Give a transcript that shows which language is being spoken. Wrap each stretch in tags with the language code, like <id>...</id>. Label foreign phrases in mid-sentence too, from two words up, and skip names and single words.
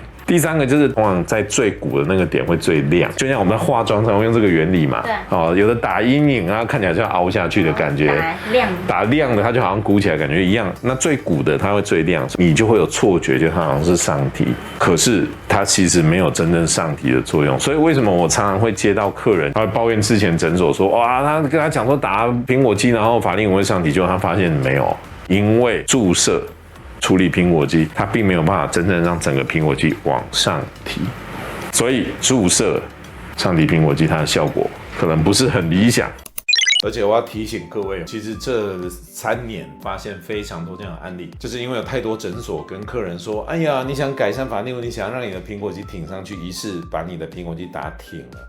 <zh>第三個就是通常在最鼓的那個點會最亮，就像我們在化妝上會用這個原理嘛。對。哦，有的打陰影啊，看起來就要凹下去的感覺。打亮的它就好像鼓起來感覺一樣。那最鼓的它會最亮，你就会有錯覺，就它好像是上提。可是它其實沒有真正上提的作用。所以為什麼我常常會接到客人，他會抱怨之前診所說，哇，他跟他講說打蘋果肌，然後法令紋會上提，結果他發現沒有，因為注射處理蘋果肌，它並沒有辦法真正讓整個蘋果肌往上提，所以注射上提蘋果肌，它的效果可能不是很理想。而且我要提醒各位，其實這3年發現非常多這樣的案例，就是因為有太多診所跟客人說，哎呀，你想改善法令紋，你想要讓你的蘋果肌挺上去，於是把你的蘋果肌打挺了。</zh>